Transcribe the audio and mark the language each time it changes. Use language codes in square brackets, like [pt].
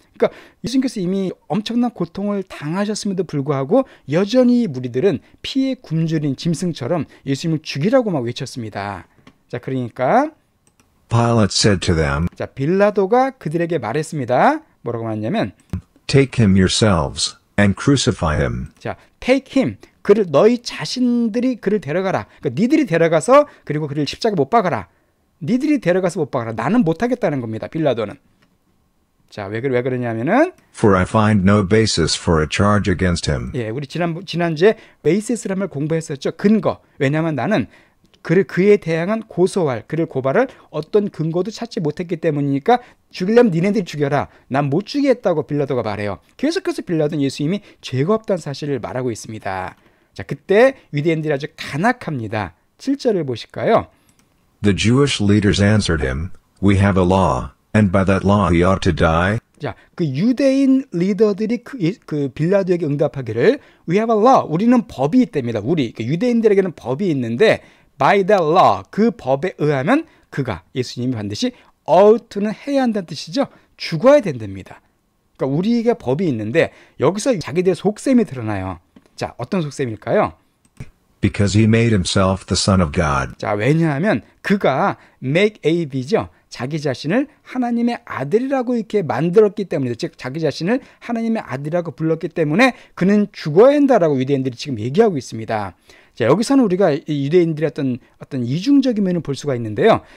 [ko] 그러니까 예수님께서 이미 엄청난 고통을 당하셨음에도 불구하고 여전히 무리들은 피에 굶주린 짐승처럼 예수님을 죽이라고 막 외쳤습니다. 자, 그러니까 [en] Pilate said to them, [ko] 자, 빌라도가 그들에게 말했습니다. 뭐라고 말했냐면 [en] Take him yourselves and crucify him. 자, take him. [ko] 그를 너희 자신들이 그를 데려가라. 그러니까 니들이 데려가서 그리고 그를 십자가 못 박아라. 니들이 데려가서 못 박아라. 나는 못 하겠다는 겁니다. 빌라도는. 자, 왜 그러냐면은 [en] For I find no basis for a charge against him. [ko] 예, 우리 지난주에 베이시스라는 말 공부했었죠. 근거. 왜냐하면 나는 그에 대항한 고소할, 그를 고발할 어떤 근거도 찾지 못했기 때문이니까 죽이려면 니네들이 죽여라. 난 못 죽이겠다고 빌라도가 말해요. 계속해서 빌라도는 예수님이 죄가 없다는 사실을 말하고 있습니다. 자, 그때 유대인들이 아주 간악합니다. 7절을 보실까요? [en] The Jewish leaders answered him, We have a law, and by that law he ought to die. [ko] 자, 그 유대인 리더들이 그 빌라도에게 응답하기를 [en] We have a law. [ko] 우리는 법이 있답니다. 유대인들에게는 법이 있는데 [en] by that law, [ko] 그 법에 의하면 그가, 예수님이 반드시 ought to는 해야 한다는 뜻이죠. 죽어야 된답니다. 그러니까 우리에게 법이 있는데 여기서 자기들의 속셈이 드러나요. 자, 어떤 속셈일까요? [en] Because he made himself the Son of God. [ko] 자, 왜냐하면 그가 make AB죠. 자기 자신을 하나님의 아들이라고 이렇게 만들었기 때문에, 즉 자기 자신을 하나님의 아들이라고 불렀기 때문에 그는 죽어야 한다라고 유대인들이 지금 얘기하고 있습니다. 자, 여기서는 우리가 유대인들의 어떤 이중적인 면을 볼 수가 있는데요.